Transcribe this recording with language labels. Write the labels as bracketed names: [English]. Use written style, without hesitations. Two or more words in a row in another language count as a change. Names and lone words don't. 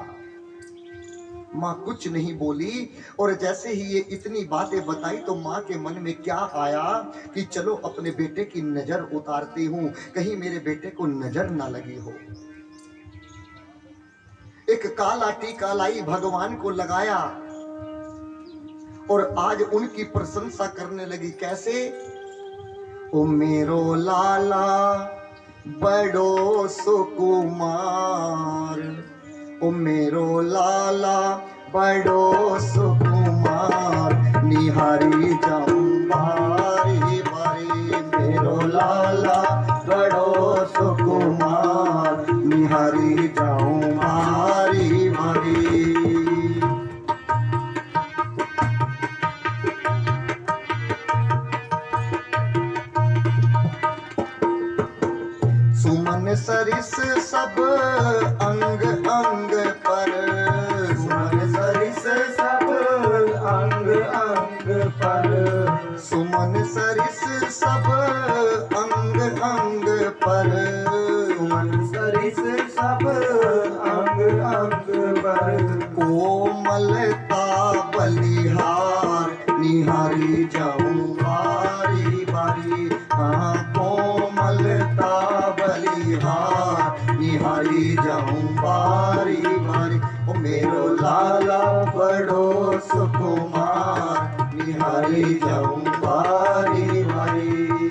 [Hindi] मां कुछ नहीं बोली, और जैसे ही ये इतनी बातें बताई तो मां के मन में क्या आया कि चलो अपने बेटे की नजर उतारती हूं, कहीं मेरे बेटे को नजर ना लगी हो। एक काला टीका लाई, भगवान को लगाया और आज उनकी प्रशंसा करने लगी। कैसे? [Braj] ओ मेरो लाला बड़ो सुकुमार, ओ मेरो लाला बड़ो सुकुमार, निहारी जाऊं बारी बारी। मेरो लाला बड़ो सुकुमार, निहारी जाऊं बारी बारी। सुमन सरिस सब अंग अंग पर, सुमन सरिस सब अंग अंग पर, सुमन सरिस सब अंग अंग पर, सुमन सरिस सब अंग अंग पर। कोमलता बलिहार, निहारी जाऊं बारी बारी। हाँ, कोमलता बलिहार, निहारी जाऊं बारी बारी। ओ मेरो लाला बड़ो सुकुमार, निहारी जाऊं बारी बारी।